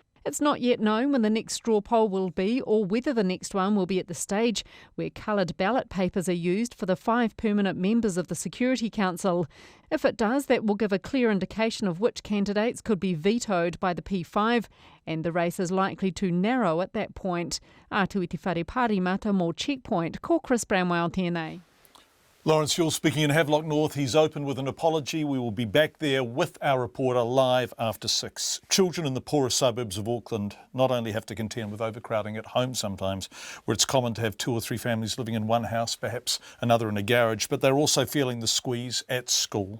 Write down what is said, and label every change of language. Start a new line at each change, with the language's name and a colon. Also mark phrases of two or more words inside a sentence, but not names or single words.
English: It's not yet known when the next straw poll will be or whether the next one will be at the stage where coloured ballot papers are used for the 5 permanent members of the Security Council. If it does, that will give a clear indication of which candidates could be vetoed by the P5, and the race is likely to narrow at that point.
Māori: Atu i te whare Pārimata mō Checkpoint, ko Chris Bramwell tēnei.
English: Lawrence Yull speaking in Havelock North. He's opened with an apology. We will be back there with our reporter live after 6. Children in the poorer suburbs of Auckland not only have to contend with overcrowding at home sometimes, where it's common to have 2 or 3 families living in one house, perhaps another in a garage, but they're also feeling the squeeze at school.